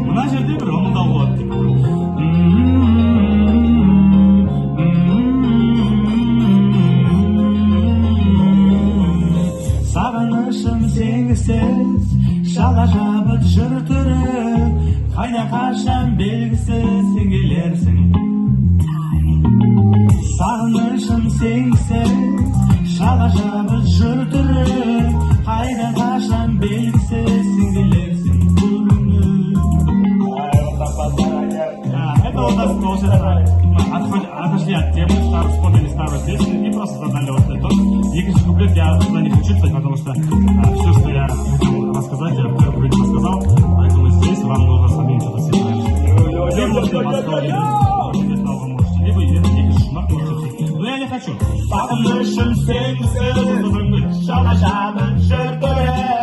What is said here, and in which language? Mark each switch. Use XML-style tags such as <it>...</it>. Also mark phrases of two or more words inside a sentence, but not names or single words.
<kk>Мына жерде бір ымылдау болады деп. Сағынышым сенгісіз, шала жабыт жүр түрі, қайда қашан белгісіз сен келерсің. Сағынышым сенгісіз, шала жабыт жүр түрі, қайда қашан белгісіз сен келерсің.</kk> <ru>Это у нас получается отошли от темы, вспомнили старую песню и просто задали вот этот тон.</ru> <kk>Екінші куплет</kk> <ru>я туда не хочу читать, потому что все, что я хотел рассказать, я в первом куплете рассказал, поэтому здесь вам нужно самим что-то сыграть. Вы можете поставить, либо</ru> <kk>екінші шумақ</kk> <ru>можете. Но я не хочу.</ru> <kk>Сағынышым сенгісіз, шала жабыт жүр түрі.</kk>